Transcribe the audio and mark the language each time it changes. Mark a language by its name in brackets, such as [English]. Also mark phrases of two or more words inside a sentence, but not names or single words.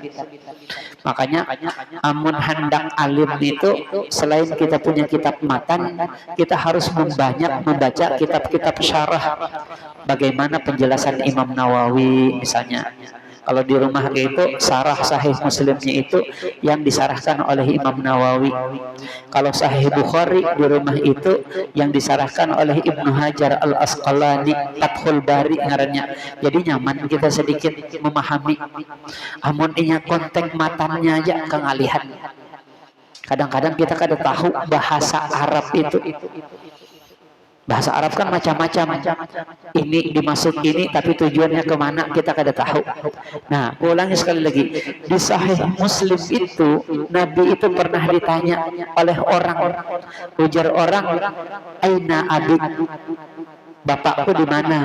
[Banjar] Makanya amun hendak alim itu selain kita punya kitab matan, kita harus membaca kitab-kitab syarah. [Indonesian] Bagaimana penjelasan Imam Nawawi misalnya. Kalau di rumah itu sarah Sahih Muslimnya itu yang disarahkan oleh Imam Nawawi. [Banjar] Kalau Sahih Bukhari di rumah itu yang disarahkan oleh Ibnu Hajar Al Asqalani, Fathul Bari ngarannya. Jadi nyaman kita sedikit memahami. Amun inya konteks matannya aja kengalihan. Kadang-kadang kita kada tahu bahasa Arab itu. [Indonesian] Bahasa Arab kan macam-macam. [Banjar] Ini dimasuk ini tapi tujuannya kemana kita kada tahu. [Indonesian] Nah, ulangi sekali lagi. Di Sahih Muslim itu Nabi itu pernah ditanya oleh orang. [Banjar] Ujar orang, [Arabic] "أين أبيك?" [Banjar] Bapakku di mana?